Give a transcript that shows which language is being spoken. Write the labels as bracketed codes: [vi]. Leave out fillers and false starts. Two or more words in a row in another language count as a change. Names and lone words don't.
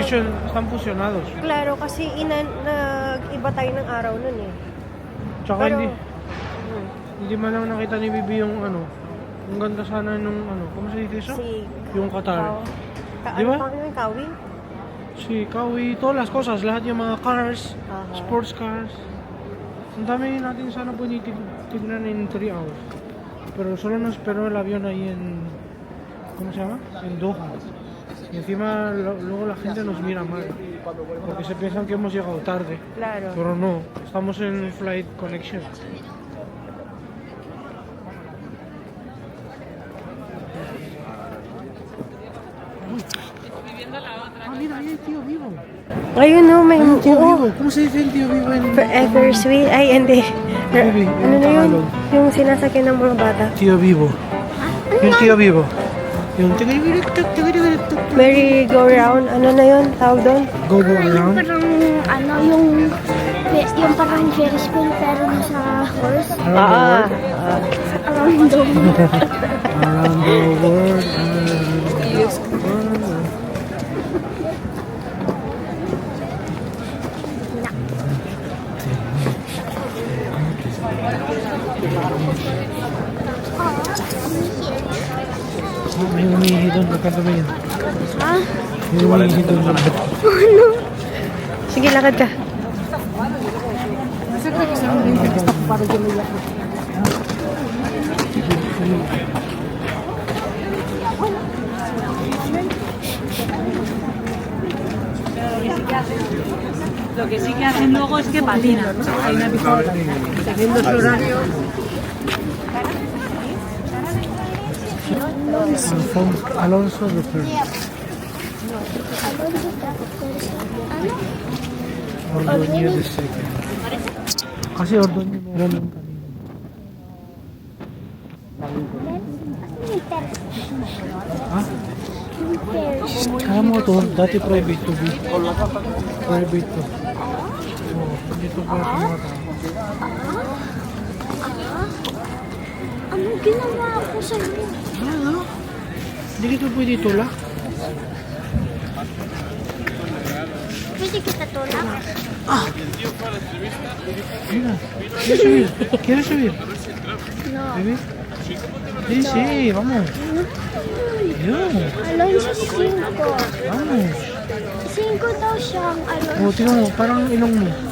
[es] fusion, están fusionados. [tl] Klaro, kasi nag-iba tayo ng araw nun eh. Tsaka Pero- hindi man lang nakita ni Bibi yung ano. Ang ganda sana nung ano. Kung sa ito Si... yung Qatar. Di Ano ba? pa yung Kawi? [es] Si Kawi, todas las cosas, [tl] lahat yung mga cars, Aha. [en] sports cars. [tl] Ang dami natin sana po tignan [en] in 3 hours. [es] Pero solo nos esperó el avión ahí en... ¿Cómo se llama? En Doha. Y encima luego la gente nos mira mal. Porque se piensan que hemos llegado tarde. Claro. Pero no, estamos en [en] Flight Connection. [es] Ah, mira, ahí hay tío vivo. [tl] Ayun no, may... Ay, [es] tío [tl] Oo. [es] vivo. ¿Cómo se dice el tío vivo en...? [en] Forever sweet. [tl] Ay, hindi. [en] Baby, [tl] Ano yung na yun? Tagalog. Yung sinasakyan ng mga bata. [es] Tío vivo. Yung tío vivo. [tl] Yung Merry-go-round. Ano na yun? Tawag doon? [en] go around. [tl] Parang ano yung parang [en] Ferris wheel [tl] pero nasa horse. [en] Around Around the world. Around the world. [tl] May umihi doon. Nagkatabi yun. Ha? May umihi doon. Sige, lakad ka. [es] Lo que sí que hacen luego es que patinan. Hay una pista teniendo su horario. [en] Alonso the first. Ordóñez the second. [tl] Kasi order niyo meron yung kanina. Ha? Kaya mo to, dati private to be. Private to. Oo, dito pa mga tao. Ano ginawa ko sa iyo? Ano? Hindi kita pwede tulak? Pwede kita tulak? [es] Mira, ¿quieres subir? ¿Quieres subir? No. ¿Bebé? Sí, sí, vamos. Yun, Alonso 5. vamos. [tl] 5 daw siyang Alonso. O, tingnan mo, parang ilong mo.